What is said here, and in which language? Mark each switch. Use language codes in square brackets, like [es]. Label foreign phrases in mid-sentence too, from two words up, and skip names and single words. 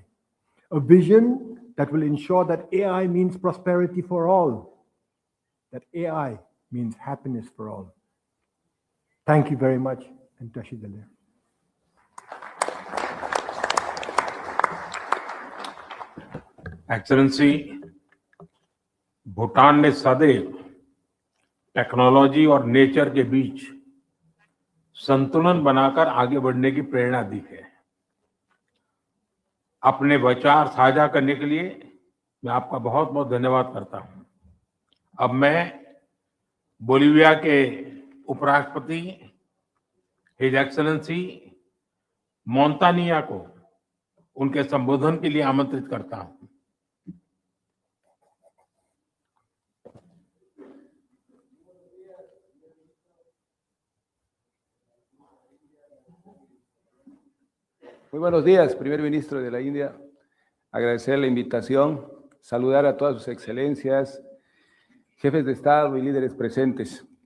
[en] A vision that will ensure that AI means prosperity for all, that AI means happiness for all. Thank you very much, and [dz] Tashi Dale. [hi] एक्सेलेंसी, भूटान ने सदैव टेक्नोलॉजी और नेचर के बीच संतुलन बनाकर आगे बढ़ने की प्रेरणा दी है। अपने विचार साझा करने के लिए मैं आपका बहुत बहुत धन्यवाद करता हूं। अब मैं बोलिविया के उपराष्ट्रपति [en] His Excellency [hi] मोंतानिया को उनके संबोधन के लिए आमंत्रित करता हूं। [es] Muy buenos días, primer ministro de la India. Agradecer la invitación, saludar a todas sus excelencias, jefes de Estado y líderes presentes.